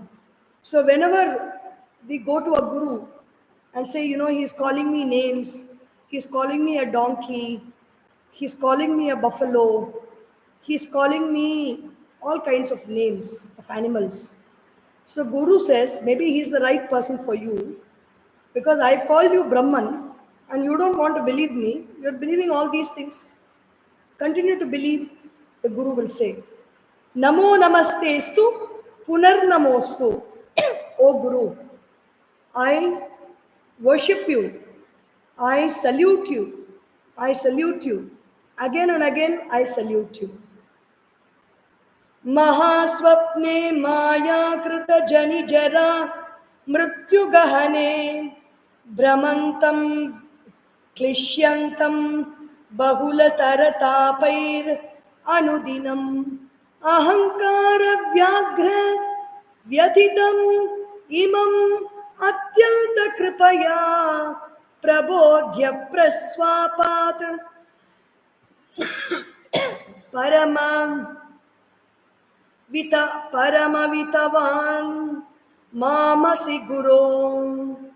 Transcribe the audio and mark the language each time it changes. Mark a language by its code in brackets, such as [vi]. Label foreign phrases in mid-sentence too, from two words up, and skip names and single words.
[en] So whenever we go to a Guru and say, he's calling me names, he's calling me a donkey, he's calling me a buffalo, he's calling me all kinds of names of animals. So Guru says, maybe he's the right person for you because I've called you Brahman and you don't want to believe me. You're believing all these things. Continue to believe, the Guru will say. [sa] Namo namastestu punarnamostu. [en] O Guru, I worship you. I salute you. I salute you. Again and again, I salute you. [sa] Mahaswapne maya krita jani jara mrityu gahane brahmantam klishyantam bahulataratapair anudinam ahankara vyaghra vyathitam imam atyanta kripaya prabodhya praswapat paramam paramavitavan mamasi guru.